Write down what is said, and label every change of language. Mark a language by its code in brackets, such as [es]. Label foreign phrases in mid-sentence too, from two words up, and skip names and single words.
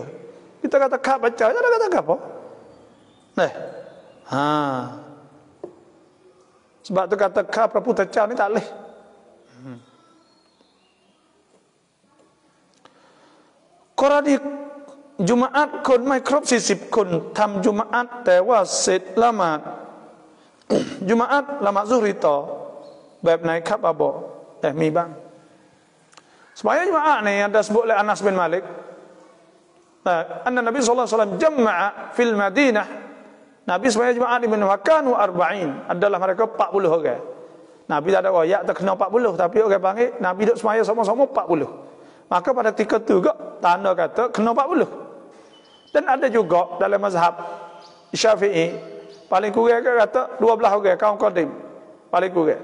[ms] Kita kata kak baca, dia tak kata apa. Sebab tu kata kak Praputa Cha ni tak boleh. Korang di Jumaat [th] คนไม่ครบ40 คนทำจุมาอัตแต่ว่าเสร็จละหมาดจุมาอัตละหมาดซุฮรีต่อแบบไหนครับอาบอกแต่มีบ้าง [ms] Sembahyang Jumaat ni ada sebut oleh Anas bin Malik. [ar] أن النبي صلى الله عليه وسلم جمع في المدينة. [ms] Nabi sembahyang Jumaat di Madinah kanu 40. Adalah mereka 40 orang. Nabi tak ada royak tak kena 40, tapi orang panggil Nabi duk sembahyang sama-sama 40. Maka pada ketika tu juga tanda kata kena 40. Dan ada juga dalam mazhab Syafi'i paling kurang kata 12 orang kaum qadim paling kurang.